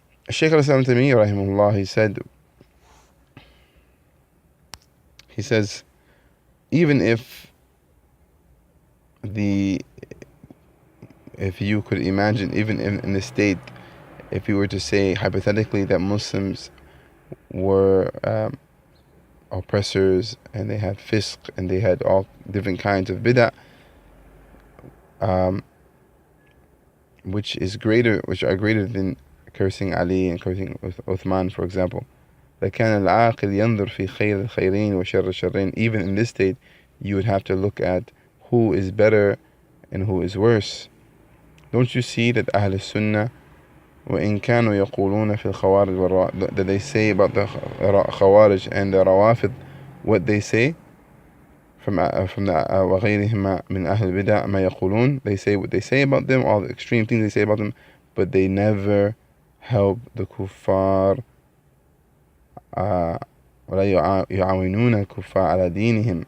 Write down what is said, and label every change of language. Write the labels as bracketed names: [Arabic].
[English] Sheikh al-Islam Taymiyyah rahimahullah, he says, even if you could imagine, even in the state, if you were to say hypothetically that Muslims were oppressors, and they had fisq, and they had all different kinds of bid'ah, which are greater than cursing Ali and cursing Uthman, for example. [Arabic] لكان العاقل ينظر في خير الخيرين وشر الشرين. [English] Even in this state, you would have to look at who is better and who is worse. Don't you see that Ahl Sunnah, [Arabic] وإن كانوا يقولون في الخوارج [English] that they say about the khawarij and the rawafid, what they say from the [Arabic] وغيرهما من أهل البدع ما يقولون, [English] they say what they say about them, all the extreme things they say about them, but they never help the kuffar, [Arabic] ولا يعاونون الكفار على دينهم.